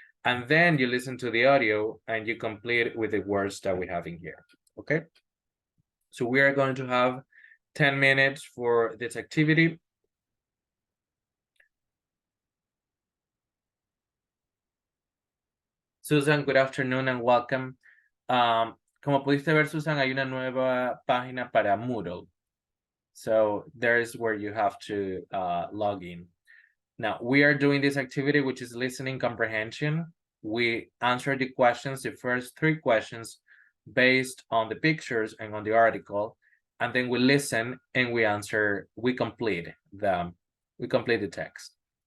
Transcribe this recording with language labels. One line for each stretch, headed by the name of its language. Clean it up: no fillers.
English: And then you listen to the audio and you complete with the words that we have in here, okay? So we are going to have 10 minutes for this activity. Susan, good afternoon and welcome.
Spanish: Como pudiste ver, Susan, hay una nueva página para Moodle.
English: So there's where you have to log in. Now, we are doing this activity, which is listening comprehension. We answer the questions, the first 3 questions, based on the pictures and on the article. And then we listen and we answer, we complete the text.